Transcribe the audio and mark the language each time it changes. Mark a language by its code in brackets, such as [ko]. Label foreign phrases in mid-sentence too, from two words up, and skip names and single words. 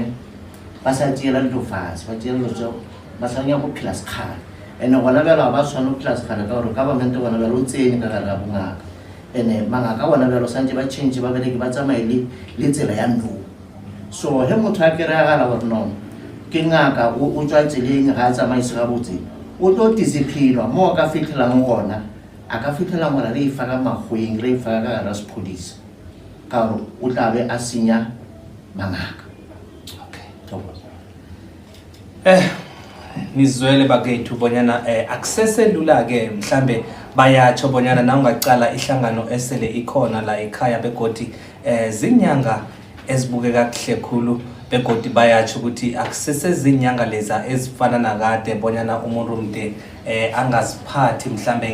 [nso] ba sa tšeela dilo fase ba tšeela dilo ba sa nyaka go phela sekgale and-e gona bjalo ba tshwane go phela sekgale ka gore government gona bjalo o tsene ka gare ga bongaka and-e mangaka bona bjalo santse ba change ba bereke ba tsamaye le tsela ya nou so he motho a kry-agala gore no ke ngaka o tswa tseleng ga a tsamaise ga botse o tlo disciplinwa mo a ka fitlhelang gona a ka fitlhelang gore re e fa ka magweng re e fa ka gara sephodisa ka gore o tla be a senya mangaka. [nr] nizwele bakethu bonyana akuseselula-ke mhlambe bayatsho bonyana nawungacala ihlangano esele ikhona la ekhaya begodi zinyanga ezibukeka kuhle khulu begodi bayatsho ukuthi akusesezinyanga leza ezifana nakade bonyana umuntu mde angaziphathi mhlambe